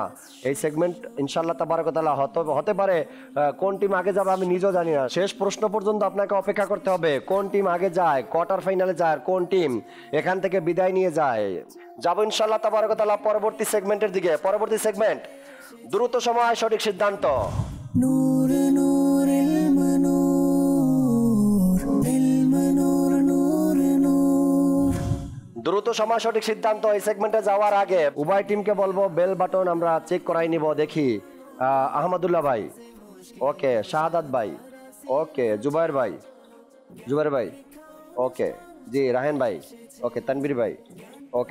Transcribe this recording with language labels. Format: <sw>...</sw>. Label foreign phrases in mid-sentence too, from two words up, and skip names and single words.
<bn>এই সেগমেন্ট</bn> <ar>إن شاء الله تبارك وتعالى</ar> <bn>হতে পারে কোন টিম আগে যাবে আমি নিজেও জানি না। শেষ প্রশ্ন পর্যন্ত আপনাকে অপেক্ষা করতে হবে, কোন টিম আগে যায়, কোয়ার্টার ফাইনালে যায়, আর কোন টিম এখান থেকে বিদায় নিয়ে যায়। যাবো</bn> <ar>إن شاء الله تبارك وتعالى</ar> <bn>পরবর্তী সেগমেন্টের দিকে। পরবর্তী সেগমেন্ট দ্রুত সময় সঠিক সিদ্ধান্ত।</bn> <ar>نور نور المنور المنور نور نور</ar> <bn>দ্রুত সময় সঠিক সিদ্ধান্ত। এই সেগমেন্টে যাওয়ার আগে উভয় টিমকে বলবো বেল বাটন আমরা চেক করাই নিব। দেখি আহমদুল্লাহ ভাই, ওকে। শাহাদাত ভাই, ওকে। জুবাইর ভাই, ওকে। জি রাহেন ভাই, ওকে। তানবীর ভাই, ওকে।</bn>